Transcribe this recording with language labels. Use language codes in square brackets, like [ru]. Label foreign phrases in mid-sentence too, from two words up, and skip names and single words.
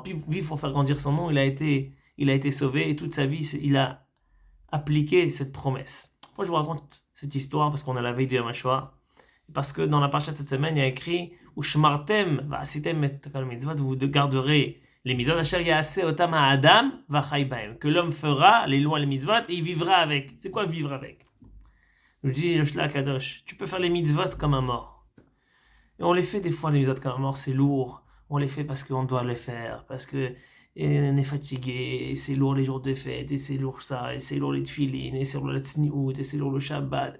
[fr] Vivre pour faire grandir son nom. Il a été sauvé et toute sa vie, il a appliqué cette promesse. Moi, je vous raconte cette histoire parce qu'on a la veille de Yom HaShoah. Parce que dans la parasha de cette semaine, il y a écrit [he] ושמרתם ועשיתם את מצוותי, [fr] vous garderez les mitzvot, [he] אשר יעשה אותם האדם וחי בהם, [fr] que l'homme fera les lois, les mitzvot, et il vivra avec. C'est quoi vivre avec? Nous dit le Shla Kadosh, tu peux faire les mitzvot comme un mort. Et on les fait des fois, les mitzvot comme un mort, c'est lourd. On les fait parce qu'on doit les faire, parce que on est fatigué, et c'est lourd les jours de fête, et c'est lourd ça, et c'est lourd les tefilines, et c'est lourd la tzniut, et c'est lourd le Shabbat.